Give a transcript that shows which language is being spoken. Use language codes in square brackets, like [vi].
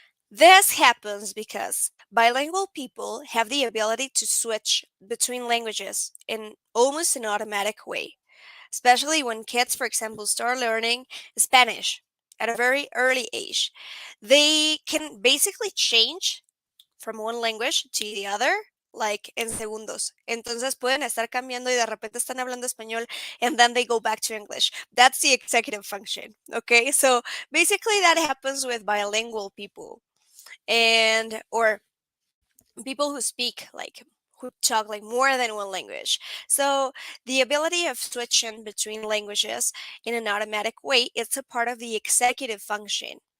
[en] This happens because bilingual people have the ability to switch between languages in almost an automatic way, especially when kids, for example, start learning Spanish at a very early age. They can basically change from one language to the other like [es] en segundos. Entonces pueden estar cambiando y de repente están hablando español [en] and then they go back to English. That's the executive function. Okay? So basically that happens with bilingual people and or people who speak like who talk like more than one language. So the ability of switching between languages in an automatic way is a part of the executive function.